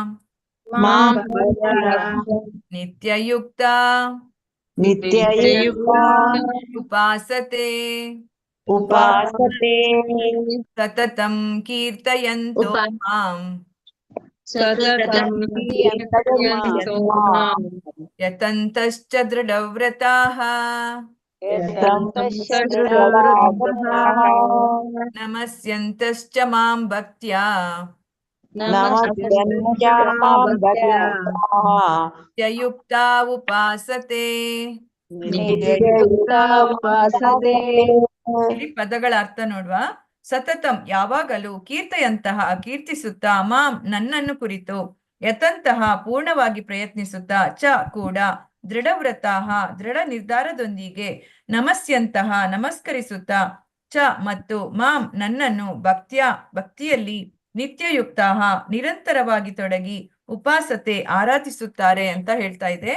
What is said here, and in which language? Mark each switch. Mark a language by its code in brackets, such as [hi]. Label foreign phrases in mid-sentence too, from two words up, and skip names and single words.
[sa] ನಿತ್ಯಯುಕ್ತಾ ಉಪಾಸತೆ ಸತತಂ ಕೀರ್ತಯಂತೋ ಮಾಂ ಯತಂತಶ್ಚ ದೃಢವ್ರತಾಃ ನಮಸ್ಯಂತಶ್ಚ ಮಾಂ ಭಕ್ತ್ಯಾ ನಿತ್ಯಯುಕ್ತಾ ಉಪಾಸತೆ ನಿತ್ಯಯುಕ್ತ ಉಪಾಸತೆ. [kn] ಇಲ್ಲಿ ಪದಗಳ ಅರ್ಥ ನೋಡುವ. ಸತತಂ ಯಾವಾಗಲೂ, ಕೀರ್ತಯಂತಹ ಕೀರ್ತಿಸುತ್ತಾ, ಮಾಂ ನನ್ನನ್ನು ಕುರಿತು, ಯತಂತಹ ಪೂರ್ಣವಾಗಿ ಪ್ರಯತ್ನಿಸುತ್ತಾ, ಚ ಕೂಡ, ದೃಢವ್ರತಾಹ ದೃಢ ನಿರ್ಧಾರದೊಂದಿಗೆ, ನಮಸ್ಯಂತಹ ನಮಸ್ಕರಿಸುತ್ತಾ, ಚ ಮತ್ತು, ಮಾಂ ನನ್ನನ್ನು, ಭಕ್ತಿಯಲ್ಲಿ, ನಿತ್ಯಯುಕ್ತಾಹ ನಿರಂತರವಾಗಿ ತೊಡಗಿ, ಉಪಾಸತೆ ಆರಾಧಿಸುತ್ತಾರೆ ಅಂತ ಹೇಳ್ತಾ ಇದೆ.